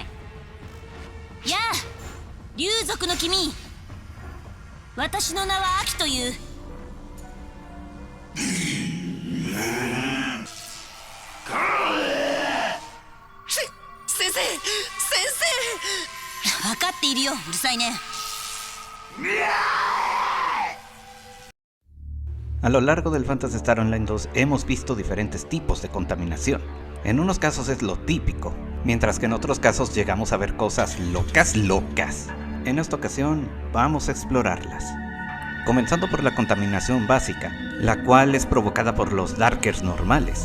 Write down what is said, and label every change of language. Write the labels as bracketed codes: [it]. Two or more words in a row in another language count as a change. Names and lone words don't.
[ja] やあ、竜族の君、私の名はアキという。先生分かっているよ、うるさいね。 [es] A lo largo del Phantasy Star Online 2 hemos visto diferentes tipos de contaminación. En unos casos es lo típico, mientras que en otros casos llegamos a ver cosas locas. En esta ocasión vamos a explorarlas. Comenzando por la contaminación básica, la cual es provocada por los Darkers normales.